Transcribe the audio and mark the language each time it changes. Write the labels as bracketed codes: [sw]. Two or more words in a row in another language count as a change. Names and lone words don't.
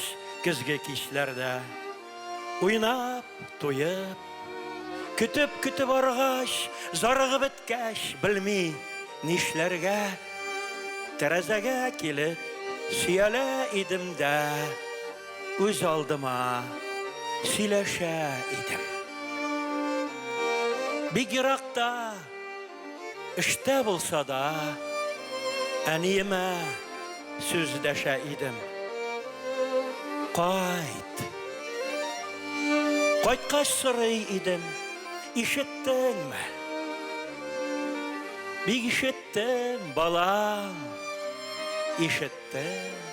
[tt] көзге кичләрдә уйнап, туеп, көтеп аргач, зарыгып беткәч, белми нишләргә тәрәзәгә килеп сөялә идем дә үз алдыма сөйләшә идем. Бик еракта İşte bulsa da әниемә сүз дәшә идем. Кайткач сорый идем, ишеттеңме? Бик ишеттем, балам, ишеттем.